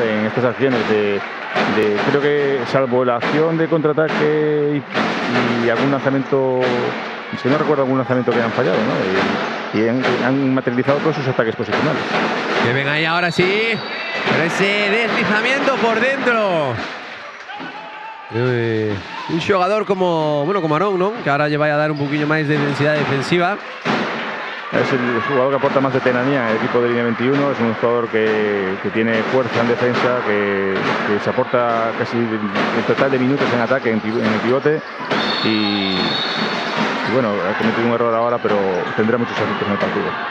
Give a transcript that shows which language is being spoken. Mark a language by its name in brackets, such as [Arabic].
[Spanish] En estas acciones creo que salvo la acción de contraataque y algún lanzamiento, si no recuerdo algún lanzamiento que han fallado, ¿no? Y han materializado todos sus ataques posicionales. Que ven ahí ahora sí, pero ese deslizamiento por dentro. [Galician] Un xogador como Arón, ¿no? Que ahora lle vai a dar un poquinho máis de densidade defensiva. [Spanish] Es el jugador que aporta más de tenanía en el equipo de Línea 21. Es un jugador que tiene fuerza en defensa, que se aporta casi el total de minutos en ataque en el pivote. Y bueno, ha cometido un error ahora, pero tendrá muchos aciertos en el partido.